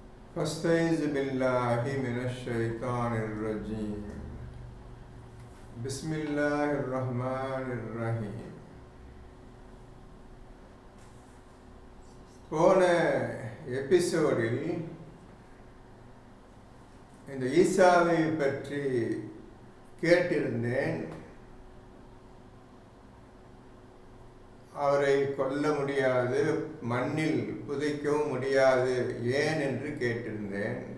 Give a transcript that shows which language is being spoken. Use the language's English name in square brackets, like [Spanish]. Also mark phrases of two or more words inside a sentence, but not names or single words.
[Arabic] فاستعذ بالله من الشيطان الرجيم بسم الله الرحمن الرحيم. [Tamil] போன எபிசோடில் இந்த ஈசாவை பற்றி கேட்டிருந்தேன். அவரை கொல்ல முடியாது, மண்ணில் புதைக்கவும் முடியாது, ஏன் என்று கேட்டிருந்தேன்.